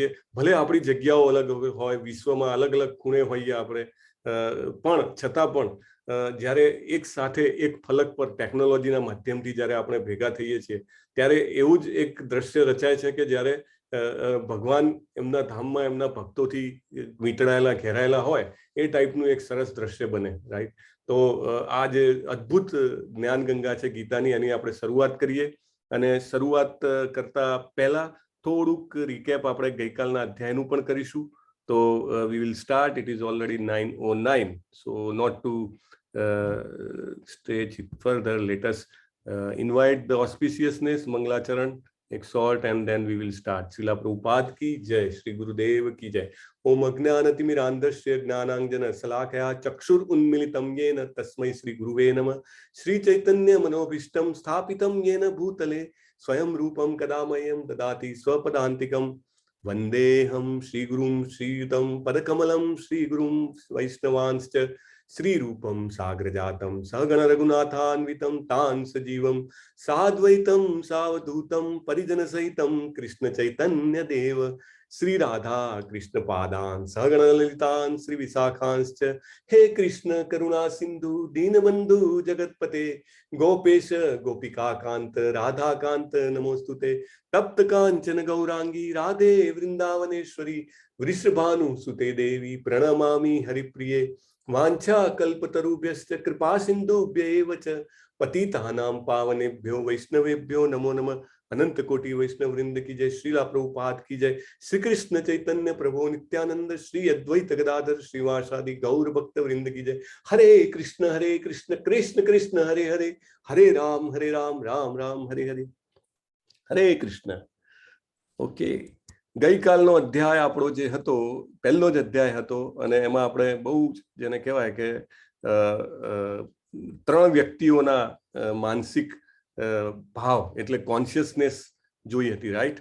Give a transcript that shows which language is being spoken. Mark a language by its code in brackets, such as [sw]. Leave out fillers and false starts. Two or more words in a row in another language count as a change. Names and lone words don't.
[gu] ભલે આપણી જગ્યાઓ અલગ હોય, વિશ્વમાં અલગ અલગ ખૂણે હોઈએ આપણે, પણ છતાં પણ જ્યારે એક સાથે એક ફલક પર ટેકનોલોજીના માધ્યમથી જ્યારે આપણે ભેગા થઈએ છીએ ત્યારે એવું જ એક દ્રશ્ય રચાય છે કે જ્યારે ભગવાન એમના ધામમાં એમના ભક્તોથી વીંટળાયેલા ઘેરાયેલા હોય એ ટાઈપનું એક સરસ દ્રશ્ય બને. રાઈટ. તો આ જે અદ્ભુત જ્ઞાન ગંગા છે ગીતાની એની આપણે શરૂઆત કરીએ. અને શરૂઆત કરતા પહેલા થોડુંક રિકેપ આપણે ગઈકાલના અધ્યાયનું પણ કરીશું. [en] તો we will start. It is already 9:09. So not to stretch it further, let us invite the auspiciousness, Mangalacharan, exhort, and then we will start. [hi] श्रील प्रभुपाद की जय, श्री गुरुदेव की जय. [sa] ॐ अज्ञानतिमिरान्धस्य ज्ञानाञ्जन शलाकया चक्षुरुन्मीलितं येन तस्मै श्री गुरवे नमः. श्री चैतन्य मनोभीष्टं स्थापितं येन भूतले स्वयं रूपं कदामयं ददाति स्वपदान्तिकं वन्देऽहं श्री गुरुं श्री युतं पदकमलं श्री गुरुं वैष्णवांश्च श्रीरूपं साग्रजातं सहगण रघुनाथान्वितं तान् सजीवं साद्वैतं सावधूतं परिजनसहितं कृष्ण चैतन्य देव श्री राधा कृष्ण पादान् सहगण ललितान् श्री विशाखांश्च हे कृष्ण करुणा सिंधु दीनबंधु जगतपते गोपेश गोपिका कांत राधा कांत नमोस्तुते तप्त कांचन गौरांगी राधे वृंदावनेश्वरी वृषभानु सुते देवी प्रणमामि हरिप्रिये वांछा कल्पतरुभ्यश्च कृपा सिंधुभ्यैव च पतितानां पावनेभ्यो वैष्णवेभ्यो नमो नमः। [hi] अनंत कोटि वैष्णव वृंद की जय। श्रीला प्रभुपाद की जय। श्री कृष्ण चैतन्य प्रभु नित्यानंद श्री अद्वैत गदाधर श्रीवासादि गौर भक्त वृंद की जय। [sa] हरे कृष्ण कृष्ण कृष्ण हरे हरे, हरे राम राम राम हरे हरे, हरे कृष्ण। [gu] ओके, ગઈકાલનો અધ્યાય આપણો જે હતો પહેલો જ અધ્યાય હતો અને એમાં આપણે બહુ જેને કહેવાય કે ત્રણ વ્યક્તિઓના માનસિક ભાવ એટલે કોન્શિયસનેસ જોઈ હતી, રાઈટ?